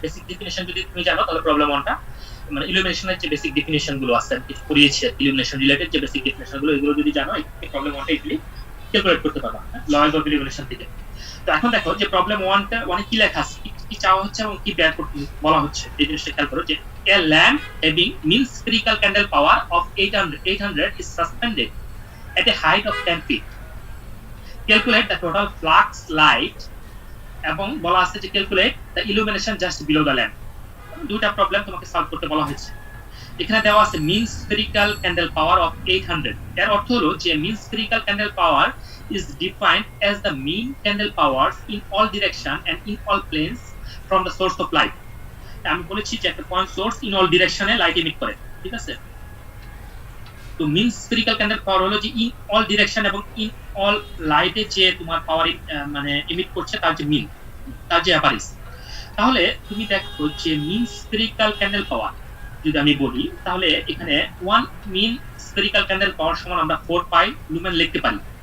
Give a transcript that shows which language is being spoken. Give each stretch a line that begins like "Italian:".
Bangla: Basic definition যদি তুমি জানো তাহলে প্রবলেম 1টা মানে ইলুমিনেশনের যে বেসিক ডেফিনেশন গুলো আছে কিছু পড়িয়েছি ইলুমিনেশন রিলেটেড যে বেসিক ডেফিনেশন গুলো, এগুলো যদি জানো এই প্রবলেম 1টা ইজিলি ক্যালকুলেট করতে পারবা লয়েজ অফ ইলুমিনেশন থেকে। তো এখন দেখো যে প্রবলেম 1টা কি লেখা আছে, কি চাওয়া হচ্ছে এবং কি বের করতে বলা হচ্ছে, এই জিনিসটা খেয়াল করো।
English: যে a lamp having mean spherical candle power of 800 is suspended at a height of 10 feet. Calculate the total flux light,
Bangla: এবং বলা আছে যে
English: calculate the illumination just below the lamp.
Bangla: দুইটা প্রবলেম তোমাকে সলভ করতে বলা হয়েছে। এখানে দেওয়া আছে
English: mean spherical candle power of 800।
Bangla: এর অর্থ হলো যে
English: mean spherical candle power is defined as the mean candle powers in all direction and in all planes from the source of light.
Bangla: আমি বলেছি যে একটা point source in all ডিরেকশনে light emit করে, ঠিক আছে। তো মিন স্ফেরিক্যাল ক্যান্ডেল পাওয়ার হলো যে ইন অল ডিরেকশন এবং ইন অল লাইটে যে তোমার পাওয়ার মানে এমিট করছে তার যে মিন, তার যে অ্যাভারেজ। তাহলে তুমি দেখো যে মিন স্ফেরিক্যাল ক্যান্ডেল পাওয়ার যদি আমি বলি, তাহলে এখানে 1 মিন স্ফেরিক্যাল ক্যান্ডেল পাওয়ার সমান আমরা 4 পাই লুমেন লিখতে পারি।